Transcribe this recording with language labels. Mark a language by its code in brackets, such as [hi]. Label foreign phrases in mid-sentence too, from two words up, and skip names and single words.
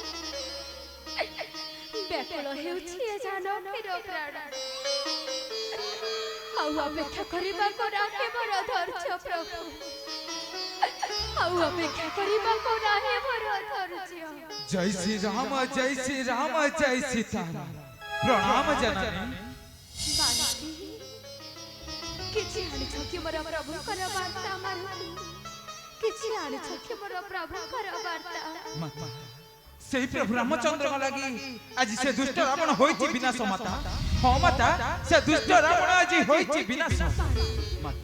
[or] ବ୍ୟାକୁଳ ହେଉଛି ଏ ଜାନକୀର ପ୍ରାଣ ଆଉ ଅପେକ୍ଷା କରିବା କୋ ରାଖେ ମୋର ଧୈର୍ଯ୍ୟ ପ୍ରଭୁ ଆଉ ଅପେକ୍ଷା କରିବା କୋ ରାଖେ ମୋର ଧୈର୍ଯ୍ୟ प्रभु आउ अपेक्षा करिबा को राखे मोर धैर्य [hi] जय श्री राम जय श्री राम जय सीता प्रणाम जननी [or] କିଛି ଆଣିଛ କି ମୋର ପ୍ରଭୁଙ୍କର ବାର୍ତ୍ତା ମାରୁତି କିଛି ଆଣିଛ କି ମୋର ପ୍ରଭୁଙ୍କର ବାର୍ତ୍ତା ମାତା ସେଇ ପ୍ରଭୁ ରାମଚନ୍ଦ୍ରଙ୍କ ଲାଗି ଆଜି ସେ ଦୁଷ୍ଟ ରାବଣ ହୋଇଛି ବିନାଶ ମାତା ହଁ ମାତା ସେ ଦୁଷ୍ଟ ରାବଣ ଆଜି ହୋଇଛି ବିନାଶ ମାତା